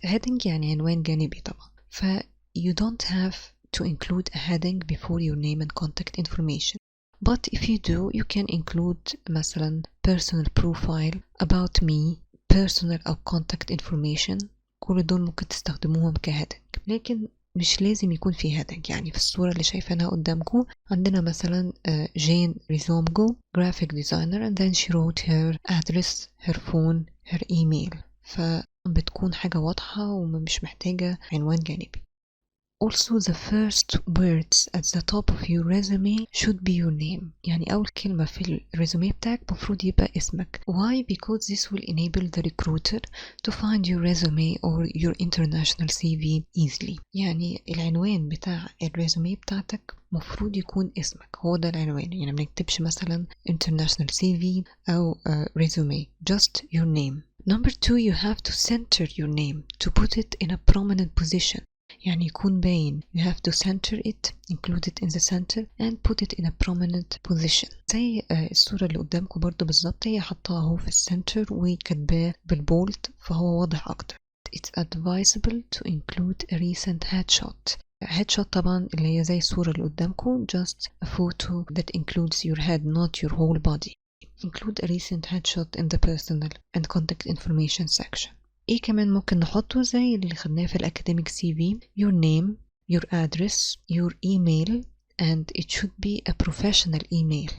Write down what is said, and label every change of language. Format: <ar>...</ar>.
<ar>heading يعني عنوان جانبي طبعا.</ar> <en>You don't have to include a heading before your name and contact information. But if you do, you can include مثلا personal profile, about me, personal أو contact information.</en> <ar>كل دول ممكن تستخدموهم كهيدنج، لكن مش لازم يكون في هيدنج. يعني في الصورة اللي شايفينها قدامكم عندنا مثلا جين ريزومجو</ar> <en>graphic designer and then she wrote her address, her phone, her email.</en> <ar>فبتكون حاجة واضحة ومش محتاجة عنوان جانبي.</ar> <en>Also the first words at the top of your resume should be your name.</en> <ar>يعني أول كلمة في الريزومي بتاعك مفروض يبقى اسمك.</ar> <en>Why? Because this will enable the recruiter to find your resume or your international CV easily.</en> <ar>يعني العنوان بتاع الريزومي بتاعتك مفروض يكون اسمك، هو ده العنوان. يعني ما نكتبش مثلا international CV أو resume,</ar> <en>just your name. Number 2, you have to center your name to put it in a prominent position.</en> <ar>يعني يكون باين.</ar> <en>You have to center it, include it in the center and put it in a prominent position.</en> <ar>زي الصورة اللي قدامكم برضو بالظبط، هي حطها اهو في السنتر وكاتباه بالبولد فهو واضح أكتر.</ar> <en>It's advisable to include a recent headshot. headshot</en> <ar>طبعا اللي هي زي الصورة اللي قدامكم,</ar> <en>just a photo that includes your head not your whole body. Include a recent headshot in the personal and contact information section.</en> <ar>ايه كمان ممكن نحطه زي اللي خدناه في الأكاديميك</ar> <en>CV؟ your name, your address, your email, and it should be a professional email.</en>